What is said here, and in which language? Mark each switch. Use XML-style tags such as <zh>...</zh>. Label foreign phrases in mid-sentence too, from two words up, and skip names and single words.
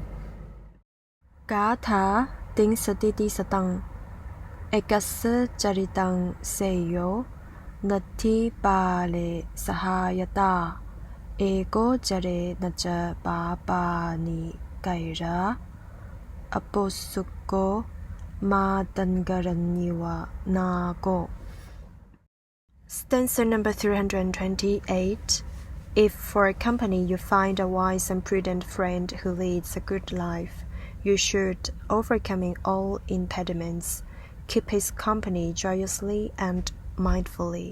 <pi>Gātha ting satidisataṃ Ekassa caritaṃ seyyo nati pale sahāyata ego care naca sabbāni careyya aposukko mātaṅgaraññeva nāgo.</pi> <en>Stanza number 328. If for a company you find a wise and prudent friend who leads a good life, you should, overcoming all impediments, keep his company joyously and mindfully.</en>